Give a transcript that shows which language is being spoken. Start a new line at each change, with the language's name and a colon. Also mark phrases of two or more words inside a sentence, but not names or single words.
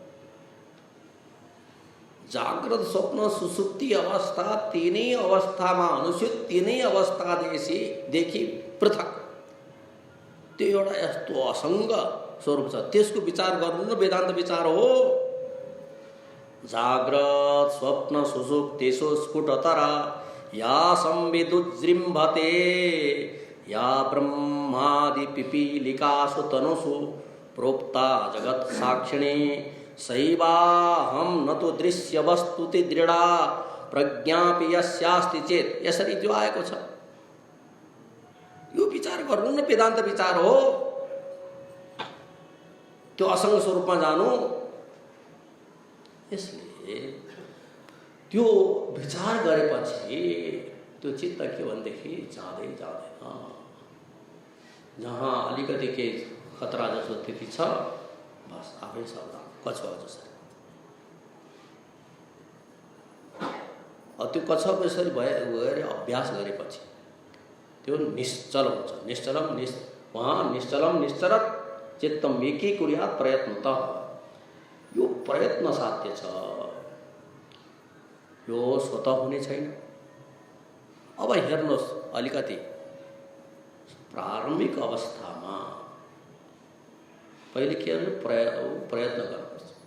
Nepali: जागृत स्वप्न सुसुप्ति अवस्था तीनै अवस्थामा अनुचित, तीनै अवस्थादेखि पृथक त्यो एउटा यस्तो असङ्ग स्वरूप छ। त्यसको विचार गर्नु न वेदान्त विचार हो।
Sanskrit: जाग्रत स्वप्न सुसुप्तिषु स्फुटतरा या संविदुज्जृम्भते या ब्रह्मादि पिपीलिकासु तनुषु प्रोक्ता जगत साक्षिणी सैवाहम न तो दृश्य वस्तुति दृढा प्रज्ञापि यस्यास्ति चेत।
Nepali: यसरी जो आएको छ यो विचार गर्नु न वेदान्त विचार हो। त्यो असङ्ग स्वरूपमा जानु। यसले त्यो विचार गरेपछि त्यो चित्त के भनेदेखि जाँदै जाँदैन। जहाँ अलिकति के खतरा जस्तो स्थिति छ बस आफै सावधान, कछुवा जसरी। त्यो कछुवाको यसरी भएर अभ्यास गरेपछि त्यो निश्चल हुन्छ।
Sanskrit: निश्चलम निश्चरत चित्तम एकीकुर्यात् प्रयत्नतः।
Nepali: यो प्रयत्न साध्य छ, यो स्वतः हुने छैन। अब हेर्नुहोस्, अलिकति प्रारम्भिक अवस्थामा पहिले के गर्नु? प्रयत्न गर्नुपर्छ।